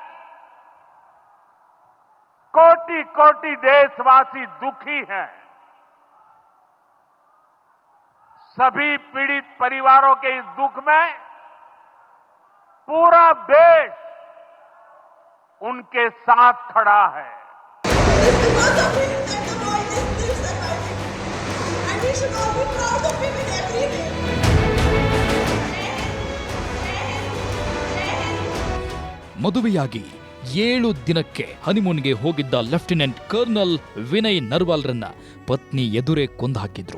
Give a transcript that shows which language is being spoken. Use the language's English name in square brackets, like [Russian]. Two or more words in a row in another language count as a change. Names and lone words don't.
[Hindi] कोटि देशवासी दुखी हैं. सभी पीड़ित परिवारों के इस दुख में पूरा देश उनके साथ खड़ा है. [Kannada] ಮದುವೆಯಾಗಿ 7 ದಿನಕ್ಕೆ ಹನಿಮೂನ್ಗೆ ಹೋಗಿದ್ದ ಲೆಫ್ಟಿನೆಂಟ್ ಕರ್ನಲ್ ವಿನಯ್ ನರ್ವಾಲ್ರನ್ನ ಪತ್ನಿ ಎದುರೇ ಕೊಂದು ಹಾಕಿದ್ರು.